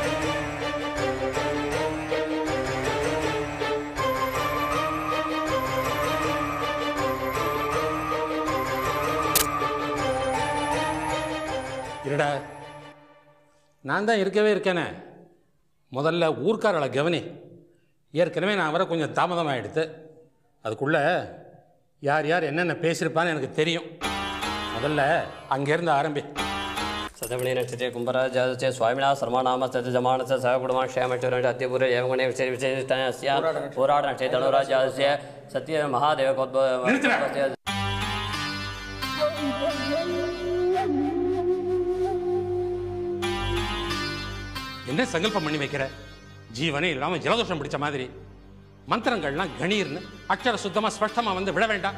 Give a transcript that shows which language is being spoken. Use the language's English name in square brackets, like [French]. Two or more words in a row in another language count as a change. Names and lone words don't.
[Tamil] இருடா, நான் தான் இருக்கவே இருக்கேனே. முதல்ல ஊர்க்காரளை கவனி. ஏற்கனவே நான் வர கொஞ்சம் தாமதமாகிடுது. அதுக்குள்ளே யார் யார் என்னென்ன பேசியிருப்பான்னு எனக்கு தெரியும். முதல்ல அங்கேருந்து ஆரம்பி. [Sanskrit] सतमणि नक्षत्रे कुंभराज स्वामिनाथ सर्वनाम जमान सह कुटुंब क्षेमचर अत्यपूर्व एवं विशेष होराट नक्षत्र धनुराज सत्य महादेव [Tamil] என்ன சங்கல்பம் பண்ணி வைக்கிற? ஜீவனே இல்லாமல் ஜலதோஷம் பிடிச்ச மாதிரி மந்திரங்கள்லாம் கணீர்னு அக்ஷர சுத்தமாக ஸ்பஷ்டமாக வந்து விட வேண்டாம்.